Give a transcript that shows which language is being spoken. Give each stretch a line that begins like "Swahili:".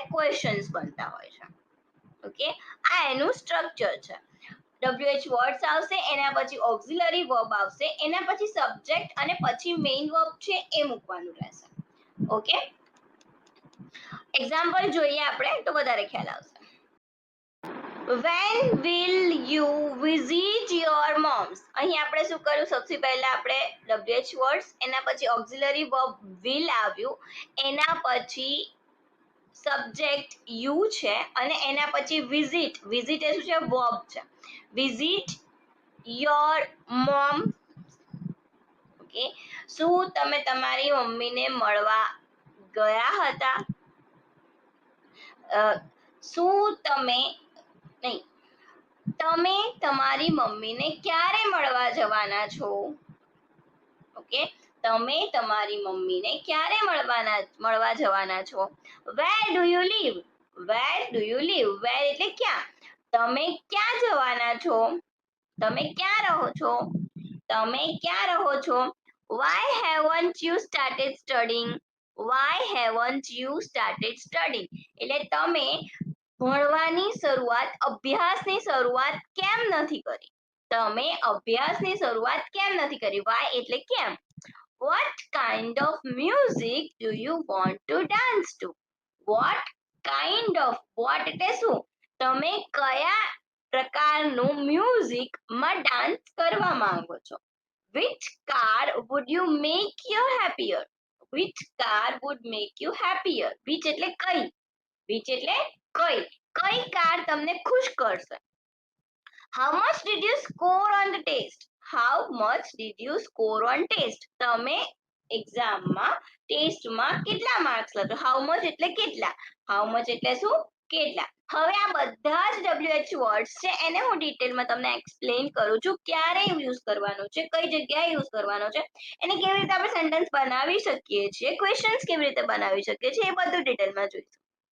Gujarati: Questions બનતા હોય છે. ઓકે, આ એનું સ્ટ્રક્ચર છે. WH વર્ડ્સ આવશે, એના પછી ઓક્ઝિલરી વર્બ આવશે, એના પછી સબ્જેક્ટ અને પછી મેઇન વર્બ છે એ મૂકવાનું રહેશે. ઓકે, એક્ઝામ્પલ જોઈએ આપણે તો વધારે ખ્યાલ આવશે.
English: When will you visit your moms?
Gujarati: અહીં આપણે શું કર્યું? સૌથી પહેલા આપણે WH વર્ડ્સ, એના પછી ઓક્ઝિલરી વર્બ will આવ્યું, એના પછી સબ્જેક્ટ યુ છે અને એના પછી વિઝિટ. વિઝિટ એ શું છે? વર્બ છે. Visit
English: Your mom?
Gujarati: ઓકે, શું તમે તમારી મમ્મીને મળવા ગયા હતા? શું તમે નહીં, તમે તમારી મમ્મીને ક્યારે મળવા જવાના છો? ઓકે, તમે તમારી મમ્મીને ક્યારે મળવા જવાના છો?
English: Where do you live? Where do you live? Where
Gujarati: એટલે ક્યાં? તમે ક્યાં જવાના છો? તમે ક્યાં રહો છો? તમે ક્યાં રહો છો?
English: Why haven't you started studying? Why haven't you started studying?
Gujarati: એટલે તમે ભણવાની શરૂઆત, અભ્યાસની શરૂઆત કેમ નથી કરી? તમે અભ્યાસની શરૂઆત કેમ નથી કરી? વાય એટલે કેમ?
English: What kind of music do you want to dance to? What kind of? What
Gujarati: એટલે શું? તમે કયા પ્રકારનું મ્યુઝિકમાં ડાન્સ કરવા માંગો છો?
English: Which car would you make you happier? Which car would make you happier?
Gujarati: Which એટલે કઈ? Which એટલે કઈ? કઈ કાર તમને ખુશ કરશે?
English: How much did you score on the test? How much did you score on test?
Gujarati: તમે એક્ઝામમાં ટેસ્ટમાં કેટલા માર્ક્સ લાવ્યો?
English: How much
Gujarati: એટલે કેટલા? How much એટલે શું? કેટલા? હવે આ બધા જ WH વર્ડ્સ છે, એને હું ડિટેલમાં તમને એક્સપ્લેન કરું છું, ક્યારે યુઝ કરવાનો છે, કઈ જગ્યાએ યુઝ કરવાનો છે, એને કેવી રીતે આપણે સેન્ટેન્સ બનાવી શકીએ છીએ, ક્વેશ્ચન્સ કેવી રીતે બનાવી શકીએ છીએ, એ બધું ડિટેલમાં જોઈશું.